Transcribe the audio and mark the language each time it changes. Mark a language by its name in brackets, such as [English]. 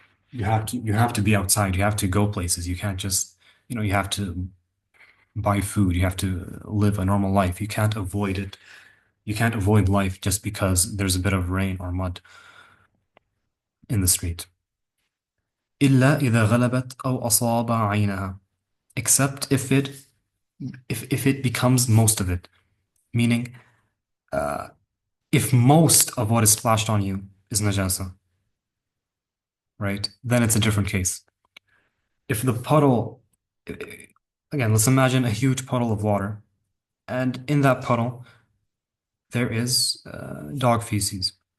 [English] You have to be outside. You have to go places. You can't just, you have to buy food. You have to live a normal life. You can't avoid it. You can't avoid life just because there's a bit of rain or mud in the street. [Arabic] إلا إذا غلبت أو أصاب عينها. [English] Except if it becomes most of it. Meaning, uh, if most of what is splashed on you is najasa, right? Then it's a different case. If the puddle, again, let's imagine a huge puddle of water, and in that puddle there is dog feces.